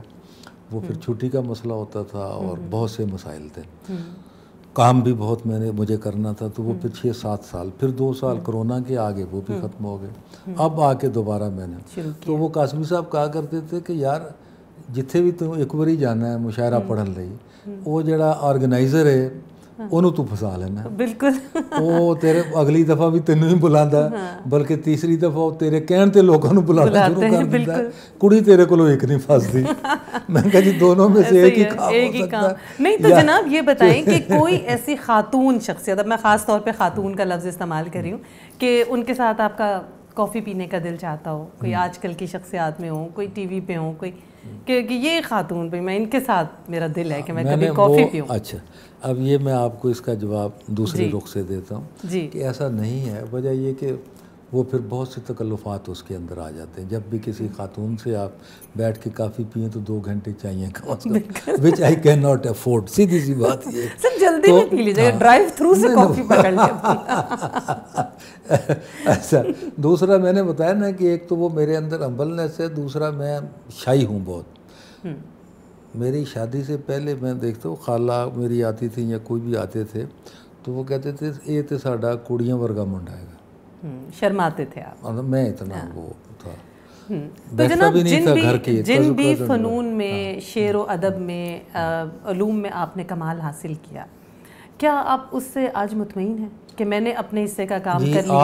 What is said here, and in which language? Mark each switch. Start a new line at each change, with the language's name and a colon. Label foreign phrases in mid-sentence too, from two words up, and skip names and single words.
Urdu: وہ پھر چھٹی کا مسئلہ ہوتا تھا اور بہت سے مسائل تھے. کام بھی بہت مجھے کرنا تھا تو وہ پھر 6-7 سال، پھر 2 سال کرونا کے آگے وہ بھی ختم ہو گئے. اب آ کے دوبارہ میں نے تو وہ قاسمی صاحب کہا کرتے تھے کہ یار
Punjabi: جتھے بھی
Urdu: تم ایک باری جانا ہے مشاعرہ
Punjabi: پڑھن لئی، وہ جڑا آرگنائزر ہے ਉਹਨੂੰ ਤੂੰ ਫਸਾ ਲੈਣਾ. ਬਿਲਕੁਲ. ਉਹ ਤੇਰੇ ਅਗਲੀ ਦਫਾ ਵੀ ਤੈਨੂੰ ਹੀ ਬੁਲਾਉਂਦਾ ਬਲਕਿ ਤੀਸਰੀ ਦਫਾ ਉਹ ਤੇਰੇ ਕਹਿਣ ਤੇ ਲੋਕਾਂ ਨੂੰ ਬੁਲਾਉਣਾ ਸ਼ੁਰੂ ਕਰ ਦਿੰਦਾ. ਕੁੜੀ ਤੇਰੇ ਕੋਲੋਂ ਇੱਕ ਨਹੀਂ ਫਸਦੀ.
Urdu: میں کہا جی دونوں میں سے ایک ہی کام ہو سکتا ہے. نہیں تو جناب یہ بتائیں کہ کوئی ایسی خاتون شخصیت، اب میں خاص طور پہ خاتون کا لفظ استعمال کر رہی ہوں، کہ ان کے ساتھ آپ کا کافی پینے کا دل چاہتا ہو، کوئی آج کل کی شخصیات میں ہو، کوئی ٹی وی پہ ہو، کوئی کہ یہ خاتون پہ میں ان کے ساتھ میرا دل ہے کہ میں کبھی کافی پیوں. اچھا اب یہ میں آپ کو اس کا جواب دوسرے رخ سے دیتا ہوں کہ ایسا نہیں ہے. وجہ یہ کہ وہ پھر بہت سے تکلفات اس کے اندر آ جاتے ہیں. جب بھی کسی خاتون سے آپ بیٹھ کے کافی پئیں تو 2 گھنٹے چاہیے کم از کم,
English: which I cannot afford.
Urdu: سیدھی سی بات یہ ہے. سر جلدی میں پی لیجیے,
English: drive through
Urdu: سے کافی پکڑ لیں. اچھا, دوسرا میں نے بتایا نا کہ ایک تو وہ میرے اندر ہمبلنس ہے, دوسرا میں شائی ہوں بہت. میری شادی سے پہلے میں دیکھتا ہوں خالہ میری آتی تھی یا کوئی بھی آتے تھے تو وہ کہتے تھے یہ تو
Punjabi: ساڈا کڑیاں ورگا منڈا
Urdu: ہے. شرماتے تھے آپ. میں اتنا وہ تھا. تو جناب جن بھی فنون میں, شعر و ادب میں, علوم میں آپ نے کمال حاصل کیا, کیا آپ اس سے آج مطمئن ہیں کہ میں نے اپنے حصے کا کام کر لیا